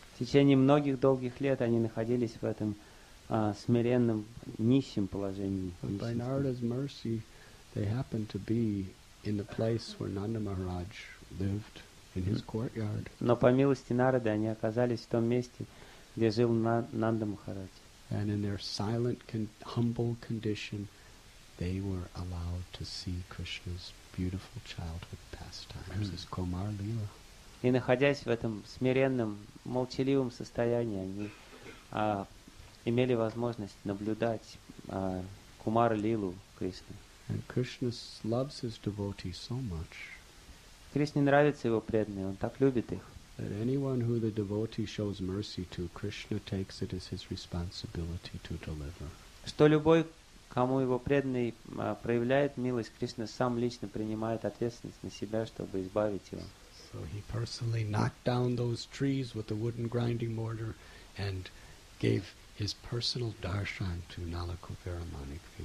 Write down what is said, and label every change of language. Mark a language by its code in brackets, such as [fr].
[ru] В течение многих долгих лет они находились в этом смиренном, нищем положении. [en] But by Narada's mercy, they happened to be in the place where Nanda Maharaj lived, in his courtyard. [ru] Но по милости Нарады они оказались в том месте, где жил Нанда Махарадж. [en] And in their silent, humble condition, they were allowed to see Krishna's beautiful childhood pastimes, his Kumar Lila. [ru] И находясь в этом смиренном, молчаливом состоянии, они имели возможность наблюдать Кумара Лилу Кришны. [en] And Krishna loves his devotees so much [ru] Кришне нравятся его преданные, он так любит их. [en] that anyone who the devotee shows mercy to, Krishna takes it as his responsibility to deliver. [ru] Что любой, кому его преданный проявляет милость, Кришна сам лично принимает ответственность на себя, чтобы избавить его. [en] So he personally knocked down those trees with the wooden grinding mortar and gave his personal darshan to Nalakupera Manikvi.